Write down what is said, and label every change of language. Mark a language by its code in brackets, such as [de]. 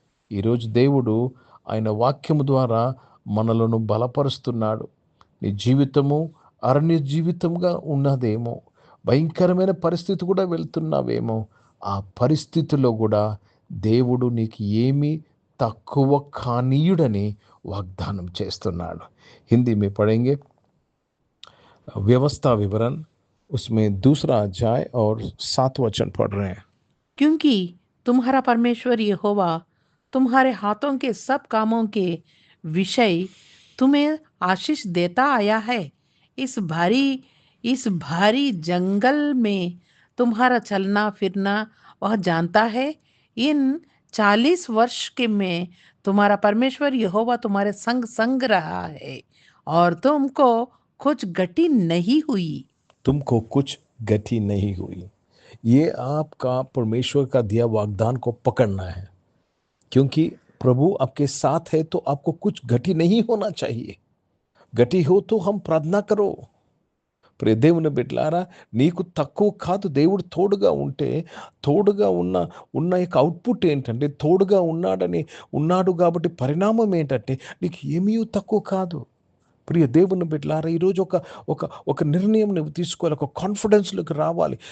[te] ఈరోజు దేవుడు ఆయన వాక్యము ద్వారా మనలను బలపరుస్తున్నాడు. నీ జీవితము అరణ్య జీవితంగా ఉన్నదేమో, భయంకరమైన పరిస్థితి కూడా వెళ్తున్నావేమో, ఆ పరిస్థితిలో కూడా దేవుడు నీకు ఏమీ తక్కువ కానీయుడని వాగ్దానం చేస్తున్నాడు. [hi] హిందీ में पढ़ेंगे व्यवस्था विवरण, उसमें 2रा अध्याय और 7 वचन पढ़ रहे हैं. क्योंकि तुम्हारा परमेश्वर यहोवा तुम्हारे हाथों के सब कामों के विषय तुम्हें आशीष देता आया है. इस भारी जंगल में तुम्हारा चलना फिरना वह जानता है. इन 40 वर्ष के में तुम्हारा परमेश्वर यहोवा तुम्हारे संग संग रहा है और तुमको कुछ गति नहीं हुई. तुमको कुछ गति नहीं हुई. ये आपका परमेश्वर का दिया वाग्दान को पकड़ना है, क्योंकि प्रभु आपके साथ है तो आपको कुछ गति नहीं होना चाहिए. गति हो तो हम प्रार्थना करो. [te] ప్రియ దేవుని బిడ్డలారా, నీకు తక్కువ కాదు. దేవుడు తోడుగా ఉంటే, తోడుగా ఉన్న యొక్క అవుట్పుట్ ఏంటంటే, తోడుగా ఉన్నాడు కాబట్టి పరిణామం ఏంటంటే నీకు ఏమీ తక్కువ కాదు. ప్రియ దేవుని బిడ్డలారా, ఈరోజు ఒక నిర్ణయం నువ్వు తీసుకోవాలి, ఒక కాన్ఫిడెన్స్లోకి రావాలి.